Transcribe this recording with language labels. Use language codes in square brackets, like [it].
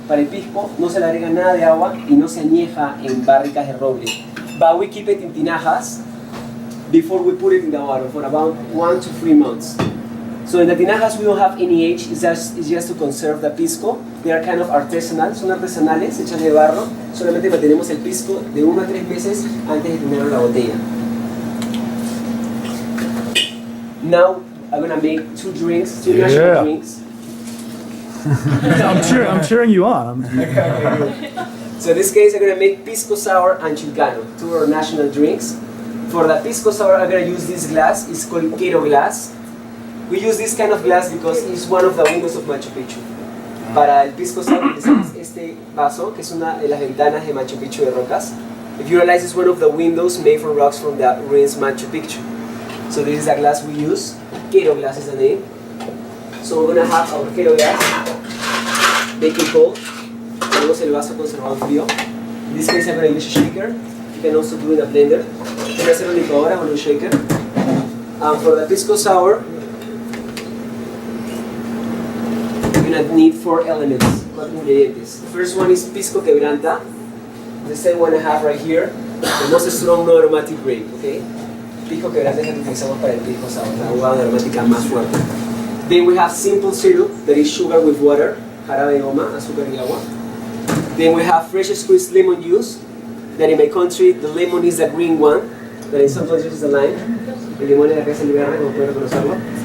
[es] Para el pisco no se le agrega nada de agua y no se añeja en barricas de roble. [en] But we keep it in tinajas before we put it in the water for about 1 to 3 months. So in the tinajas we don't have any age, it's just to conserve the pisco. They are kind of artisanal, [es] son artesanales, hechas de barro. Solamente mantenemos el pisco de 1 a 3 meses antes de tenerlo en la botella. [en] Now I'm gonna make 2 drinks, 2 national drinks. I'm cheering you on. So in this case I'm gonna make Pisco Sour and Chilcano, 2 of our national drinks. For the Pisco Sour, I'm going to use this glass. It's called Quero glass. We use this kind of glass because it's one of the windows of Machu Picchu. [es] Para el Pisco Sour utilizamos este vaso, que es una de las ventanas de Machu Picchu de rocas. [en] If you realize, it's one of the windows made from rocks from the ruins Machu Picchu. So this is a glass we use. Quero glass is the name. So we're going to have our Quero glass. Make it cold. [es] Tenemos el vaso conservado frío. [en] In this case, I'm going to use a shaker. You can also do it in a blender. [es] Voy a hacer una licuadora con un shaker. [en] For the Pisco Sour, you're going to need 4 elements, 4 ingredientes. The first one is Pisco Quebranta. The second one I have right here, the most strong no-aromatic grape, okay? [es] Pisco Quebranta es el que utilizamos para el Pisco Sour, la uva aromática más fuerte. [en] Then we have simple syrup, that is sugar with water, [es] jarabe de goma, azúcar y agua. [en] Then we have fresh squeezed lemon juice, that in my country, the lemon is the green one, that in some places is the lime. [es] El limón es el verde, como pueden reconocerlo.